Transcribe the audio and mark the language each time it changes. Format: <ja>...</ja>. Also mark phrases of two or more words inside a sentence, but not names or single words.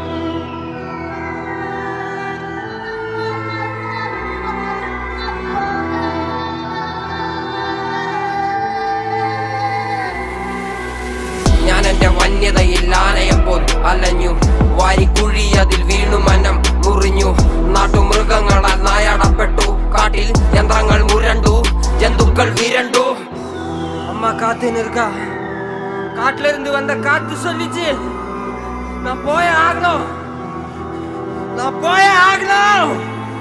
<ml>ഞാൻ എന്റെ വന്യതയിൽ ആനയെപ്പോൾ അലഞ്ഞു വാരിക്കുഴി അതിൽ വീണു മനം മുറിഞ്ഞു നാട്ടുമൃഗങ്ങളാൽ നായടപ്പെട്ടു കാട്ടിൽ യന്ത്രങ്ങൾ മുരണ്ടു ജന്തുക്കൾ വിരണ്ടു.</ml> <ta>அம்மா காத்து இருக்கா காட்டுல இருந்து வந்த காத்து சொல்லிச்சு நான் போயே ஆகணும்.</ta>